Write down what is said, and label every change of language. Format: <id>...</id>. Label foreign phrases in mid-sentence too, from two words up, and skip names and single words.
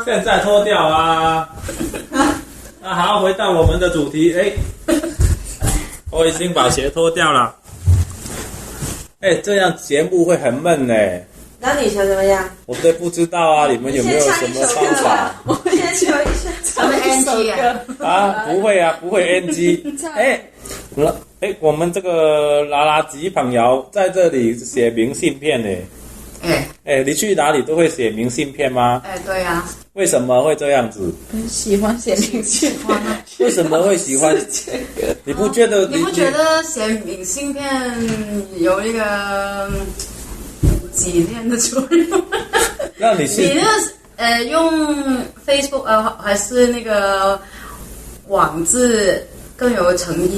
<zh>現在脫掉啊。那好，回到我們的主題。我已經把鞋脫掉了。這樣節目會很悶呢。那你想怎麼樣？我都不知道啊，你們有沒有什麼方法？我先唱一下。什麼 NG 啊？不會 NG。我們這個垃圾朋友在這裡寫明信片呢。你去哪裡都會寫明信片嗎？對啊。為什麼會這樣子？喜歡寫明信片。为什么会喜欢？你不觉得？你不觉得写明信片有一个纪念的作用？那你是你用 Facebook 还是那个网字更有诚意？</zh>